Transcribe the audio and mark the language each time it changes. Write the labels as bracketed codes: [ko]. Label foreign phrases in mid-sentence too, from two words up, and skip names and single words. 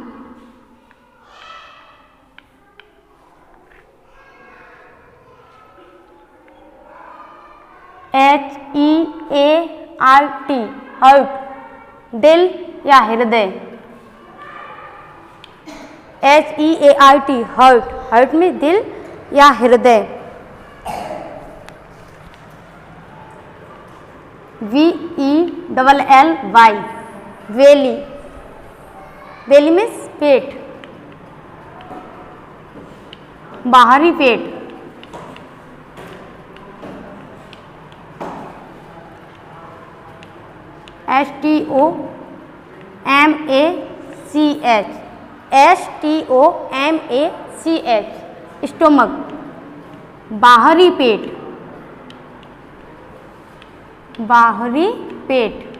[en] H-E-A-R-T, heart, [hi] दिल या हृदय. [en] H-E-A-R-T, heart. [hi] heart में दिल या हृदय. [en] V-E-L-L-Y, velly. velly means [hi] पेट, बाहरी पेट. [en] S-T-O-M-A-C-H, S-T-O-M-A-C-H, स्टोमक, [hi] बाहरी पेट. बाहरी पेट.